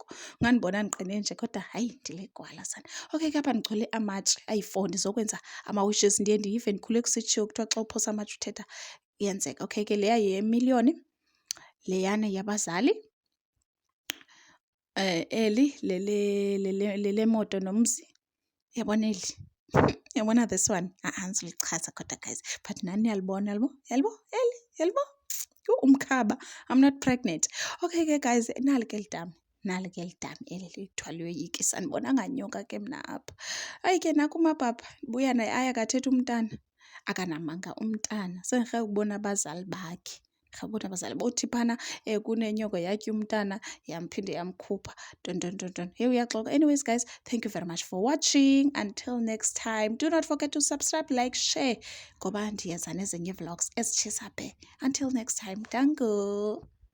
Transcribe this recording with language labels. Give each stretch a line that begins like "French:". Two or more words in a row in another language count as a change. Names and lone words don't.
Xhosa: Ungandibona ndiqine nje kodwa hayi ndiligwala sana. Okay ke apha ndichole amatshi ayi-4 ndizokwenza ama-wishes. Ndiye ndiyive ndikhule kusitshiwo kuthiwa xa uphosa amatshi uthetha iyenzeka. Okay ke leya yemiliyoni, leyana yabazali. Eli lele moto nomzi. Uyabona eli? Uyabona
English: this one?
Xhosa: Andizuluchaza kodwa guys. But nani niyalibona yalibo? Yalibo? Umkhaba.
English: I'm not pregnant.
Xhosa: Okay ke guys, nali ke lidam eli lithiwa liyoyikisa. Andibonanga nyoka ke mna apha. Hayi ke naku umabhapha buya naye aya akathetha umntana. Akanamanga umntana. Sengirhaqa ukubona abazali bakhe. Bothi phana kunenyoka yatya umntana yamphinde yamkhupha.
English: Don. Here we are. Anyways guys, thank you very much for watching. Until next time, do not forget to subscribe, like, share.
Xhosa: Ngoba ndiyenza nezinye vlogs ezitshisa phe.
English: Until next time, dango.